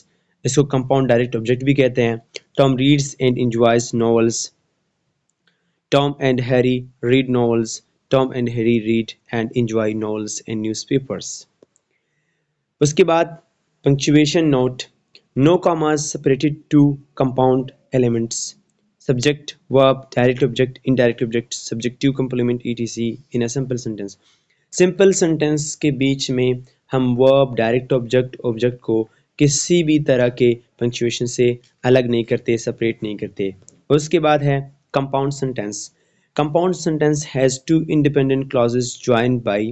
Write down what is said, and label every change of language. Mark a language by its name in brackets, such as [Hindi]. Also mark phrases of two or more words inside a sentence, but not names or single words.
[English] इसको compound direct object [Hindi] भी कहते हैं। [English] Tom reads and enjoys novels, Tom and Harry read novels, Tom and Harry read and enjoy novels and newspapers. [Hindi] उसके बाद [English] punctuation note, no commas separated two compound elements, subject, verb, direct object, indirect object, subjective complement etc in a simple sentence। simple sentence [Hindi] के बीच में हम [English] verb, direct object, object [Hindi] को किसी भी तरह के पंक्चुएशन से अलग नहीं करते, सेपरेट नहीं करते। उसके बाद है [English] compound sentence. Compound sentence has two independent clauses joined by.